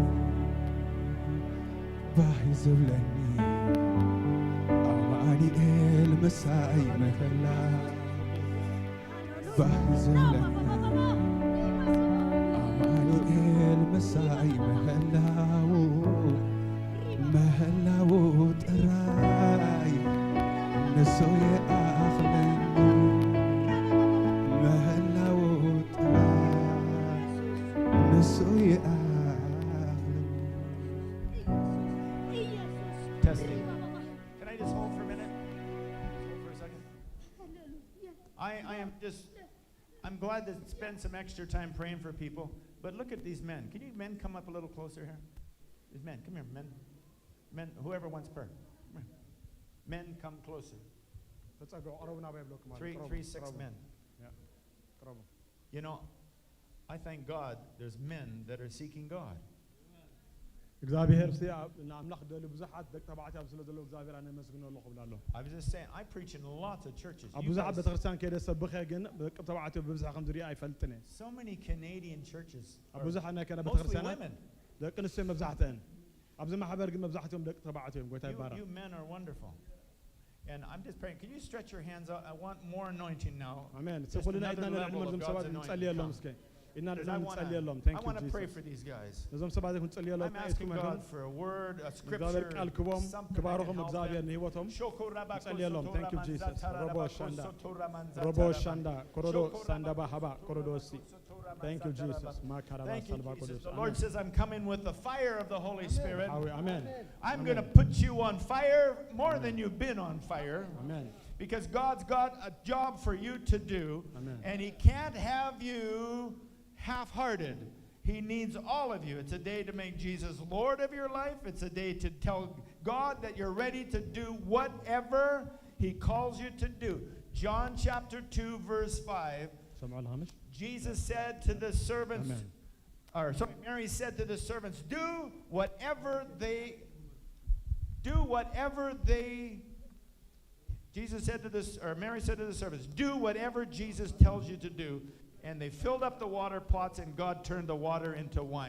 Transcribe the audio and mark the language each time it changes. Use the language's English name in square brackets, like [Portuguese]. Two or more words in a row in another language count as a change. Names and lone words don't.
[Tigrinya] ባህ ዝብለኒ አማኑኤል ምሳይ ምህላው ባህ ዝብለኒ አማኑኤል ምሳይ ምህላው ጥራይ ንሱ የአኽለኒ ምህላው ጥራይ ንሱ [English] Testing. Can I just hold for a minute? Hold for a second. I'm glad to spend some extra time praying for people, but look at these men. Can you men come up a little closer here? These men, come here, men. Men, whoever wants prayer. Come here. Men, come closer. 6 men. You know, I thank God there's men that are seeking God. [Tigrinya] እግዚአብሔር አምላኽ ደሉ ብዙሓት ደቂ ተባዕትዮ ስለ ዘለዎ እግዚአብሔር ኣነ መስግኖ ኣለኹ ብላለሁ [English] I was just saying, I preach in lots of churches. [Tigrinya] ኣብ ብዙሓት ቤተክርስትያን ከይደ ሰብኸ ግን ደቂ ተባዕትዮ ብብዝሕ ከም ዝሪአ ኣይፈልጥን እየ [English] So many Canadian churches [Tigrinya] ኣብ ብዙሓት ናይ ከነ [English] mostly [Tigrinya] ቤተክርስትያናት [English] women. [Tigrinya] ደቂ ኣንስትዮ መብዛሕትአን ኣብዚ ማሕበር ግን መብዛሕትኦም ደቂ ተባዕትዮ እዮም ጎይታ ይባረክ [English] You men are wonderful. And I'm just praying. Can you stretch your hands out? I want more anointing now. ኣሜን Just [Tigrinya] ሰኩልና [English] another [Tigrinya] ኢድና [English] level of [Tigrinya] ንዕልመልም [English] God's [Tigrinya] ሰባት [English] anointing [Tigrinya] ንጸልየሎም [English] come. [Tigrinya] እስከ ኢና [English] Because I want [Tigrinya] ንጸልየሎም [English] to thank you pray for Jesus these guys. [Tigrinya] ነዞም ሰባት ይኹን ጸልየሎም [English] I'm asking God for a word, a scripture, [Tigrinya] ቃል ክቦም [English] something that [Tigrinya] ክባርኹም [English] can help [Tigrinya] እግዚአብሔር [English] them. [Tigrinya] ንህይወቶም Shoko rabako ጸልየሎም soto [English] thank you Jesus ramanzatara ሮቦ rabako ሻንዳ soto ramanzatara ሮቦ rabako. ሻንዳ ኮሮዶ Shoko ሳንዳባ rabako ሀባ soto ኮሮዶ rabako ሲ soto thank you ramanzatara Jesus rabako. ማካራባ Thank you, ሳልባ Jesus. ኮሮዶ The Lord says, I'm coming with the fire of the Holy Spirit. አሜን I'm going to put you on fire more than you've been on fire. አሜን Because God's got a job for you to do. Amen. And He can't have you half-hearted. He needs all of you. It's a day to make Jesus Lord of your life. It's a day to tell God that you're ready to do whatever He calls you to do. John chapter 2, verse 5. سمعوا الهامش Jesus said to the servants, Amen. Mary said to the servants, do whatever they, Jesus said to this, or Mary said to the servants, do whatever Jesus tells you to do. And they filled up the water pots, and God turned the water into wine.